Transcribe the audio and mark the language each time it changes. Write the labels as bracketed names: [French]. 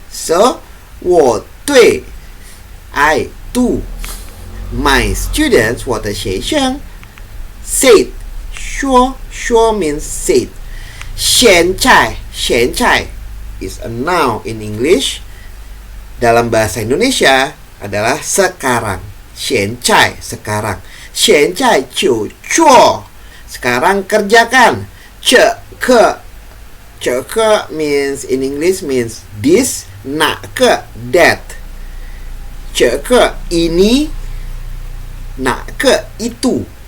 [English] So [Chinese] 我对 [English] I to my students [Chinese] 我的学生 [English] said [Chinese] 说 [English] means said. 现在 is a noun in English. [Indonesian] Dalam bahasa Indonesia adalah sekarang. 现在 sekarang. [Chinese] 现在就做 [Indonesian] sekarang kerjakan. [English] 这个 means in English means this, 那个 that. [Indonesian] 这个 ini, 那个 itu.